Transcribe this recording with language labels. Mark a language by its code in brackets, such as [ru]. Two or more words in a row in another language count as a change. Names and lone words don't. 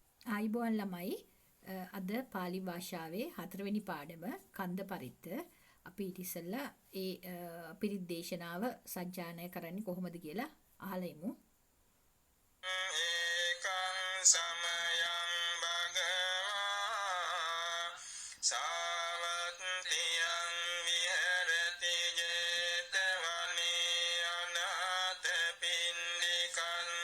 [si] ආයිබෝන් ළමයි අද පාලි භාෂාවේ 4 වෙනි පාඩම කන්ද පරිත්ත අපි ඊට ඉස්සෙල්ලා ඒ පිරිත් දේශනාව සජ්ජායනා කරන්නේ කොහොමද කියලා අහලා ඉමු. [pi] ඒකං සමයං භගවා සාවත්තියං විහෙරති ජේතවනේ අනාථ පින්ඩිකං